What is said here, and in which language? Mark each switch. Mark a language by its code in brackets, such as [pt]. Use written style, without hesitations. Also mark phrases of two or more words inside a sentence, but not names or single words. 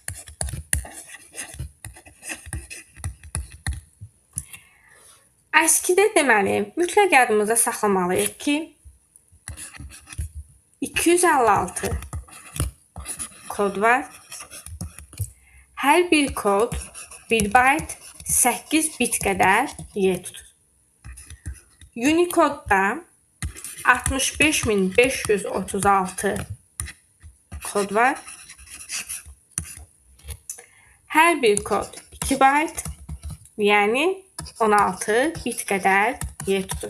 [az] ASCII-də deməli, mütləq yadımıza saxlamalıyıq ki, 256 kod var. Hər bir kod 1 bayt 8 bit qədər yer tutur. Unicode-da 65536 kod var. Hər bir kod 2 bayt, yəni 16 bit qədər yer tutur.